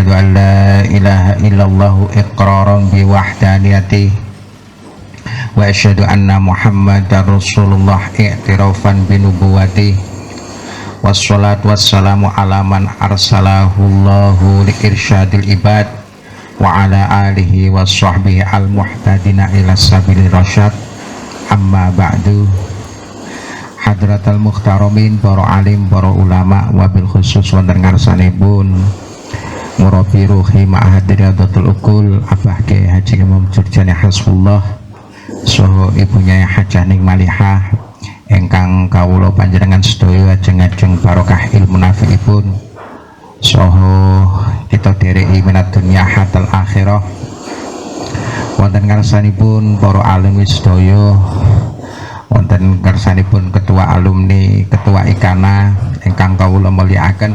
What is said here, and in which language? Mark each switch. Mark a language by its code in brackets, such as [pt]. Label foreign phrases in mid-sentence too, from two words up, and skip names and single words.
[ar] أن لا إله إلا الله إقرارا بوحدانيته وأشهد أن محمدا رسول الله اعترافا بنبوته والصلاة والسلام على من أرسله الله لإرشاد العباد وعلى آله وصحبه المهتدين إلى سبيل الرشاد. أما بعد. حضرة المحترمين, [jv] para alim, para ulama, wabil khusus wonten ngarsanipun [ar] مربي روحي معهد [jv] riyadatul ukul Abah Kyai Haji Imam Jurjani Hasbullah saha ibunya Hajah Ning Malihah engkang kawula panjenengan sedaya ajeng-ajeng barokah ilmu nafi'ipun saha kita dereki [ar] من الدنيا حتى الآخرة [jv] wonten ngarsanipun para alumni sedaya, wonten ngarsanipun ketua alumni, ketua ikana engkang kawula mulyakaken.